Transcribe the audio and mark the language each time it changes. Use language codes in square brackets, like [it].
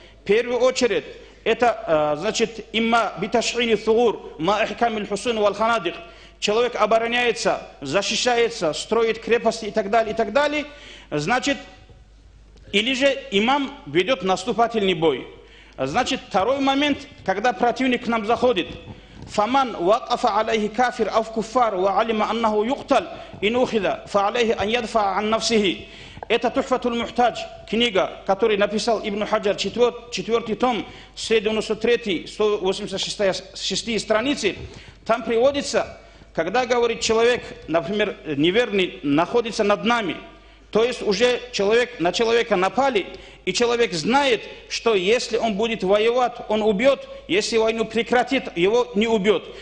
[ru] В первую очередь, это, значит, [ar] имма биташхини thugur, ма ахкамиль хусун валь ханадик. [ru] Человек обороняется, защищается, строит крепости и так далее, значит, или же имам ведет наступательный бой. Значит, второй момент, когда противник к нам заходит. [ar] فمن وقف عليه كافر أو كفار وعلم أنه يقتل إن أخذ فعليه أن يدفع عن نفسه. [ru] Это Тухфатуль Мухтадж, книга, которую написал Ибн Хаджар, 4 том, 193, 186 страницы. Там приводится, когда, говорит, человек, например, неверный, находится над нами, то есть уже на человека напали, и человек знает, что если он будет воевать, он убьет, если войну прекратит, его не убьет.